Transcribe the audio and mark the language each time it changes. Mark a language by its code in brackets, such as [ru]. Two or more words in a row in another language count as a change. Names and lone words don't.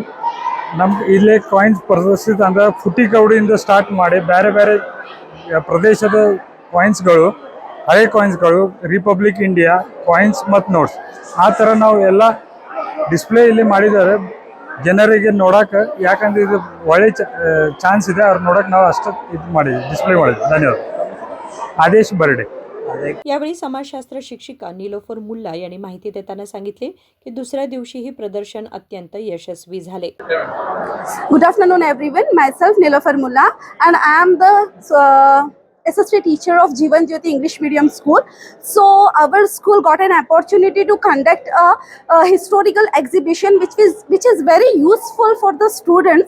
[kn] ಇಲ್ಲೇ ಕಾಯಿನ್ಸ್ ಪ್ರದರ್ಶಿತ ಅಂದರೆ ಫುಟಿಕೌಡಿಯಿಂದ ಸ್ಟಾರ್ಟ್ ಮಾಡಿ ಬೇರೆ ಬೇರೆ ಪ್ರದೇಶದ ಕಾಯಿನ್ಸ್ಗಳು, ಹಳೆ ಕಾಯಿನ್ಸ್ಗಳು, [en] Republic India coins [kn] ಮತ್ತು ನೋಟ್ಸ್ ಆ ಥರ ನಾವು ಎಲ್ಲ ಡಿಸ್ಪ್ಲೇ ಇಲ್ಲಿ ಮಾಡಿದ್ದಾರೆ ಜನರಿಗೆ ನೋಡೋಕೆ. ಯಾಕಂದರೆ ಇದು ಒಳ್ಳೆ ಚಾನ್ಸ್ ಇದೆ, ಅವ್ರು ನೋಡೋಕೆ ನಾವು ಅಷ್ಟು ಇದು ಮಾಡಿದ್ವಿ, ಡಿಸ್ಪ್ಲೇ ಮಾಡಿದ್ವಿ. ಧನ್ಯವಾದ. [mr] आदेश बर्डे. यावेळी समाजशास्त्र शिक्षिका नीलोफर मुल्ला यांनी माहिती देताना सांगितले की दुसऱ्या दिवशीही प्रदर्शन अत्यंत यशस्वी झाले. [en] Good afternoon everyone. Myself Nilofer Mulla and I am the assistant teacher of Jeevan Jyoti English Medium School. So our school got an opportunity to conduct a historical exhibition which is very useful for the students.